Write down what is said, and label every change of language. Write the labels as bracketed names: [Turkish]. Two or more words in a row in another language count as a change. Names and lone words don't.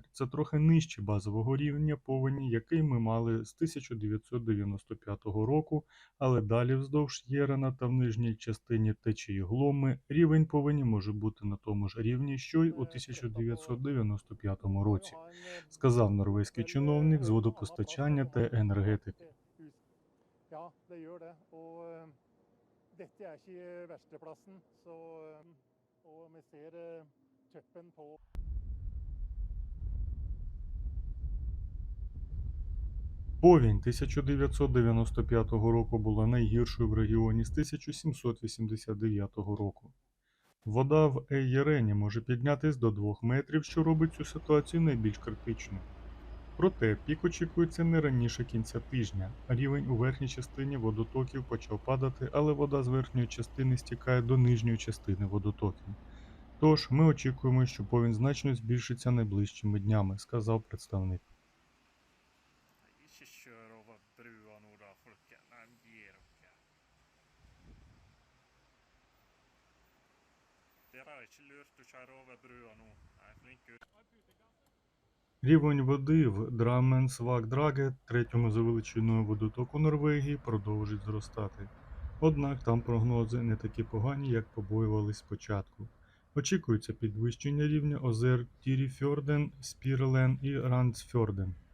[Ukrainian] Це трохи нижче базового рівня повені, який ми мали з 1995 року, але далі вздовж Єрена та в нижній частині течії Гломми рівень повені може бути на тому ж рівні, що й у 1995 році, сказав норвезький чиновник з водопостачання та енергетики. [Norwegian] Ja, det gjør det. Og dette er ikke versteplassen. Og vi ser toppen på [Ukrainian] Повінь 1995 року була найгіршою в регіоні з 1789 року. Вода в Ейєрені може піднятись до 2 метрів, що робить цю ситуацію найбільш критичною. Проте пік очікується не раніше кінця тижня. Рівень у верхній частині водотоків почав падати, але вода з верхньої частини стікає до нижньої частини водотоків. Тож, ми очікуємо, що повінь значно збільшиться найближчими днями, сказав представник. [Norwegian] Ikke kjør over brua nå da, folket. Nei, gir dere. Dere har ikke lurt å kjøre over brua nå. Nei, flink ut. [Ukrainian] Рівень води в Драммен-Свагдраге, третьому за величиною водотоку Норвегії, продовжить зростати. Однак там прогнози не такі погані, як побоювались спочатку. Очікується підвищення рівня озер Тіріфьорден, Спірелен і Рандсфьорден.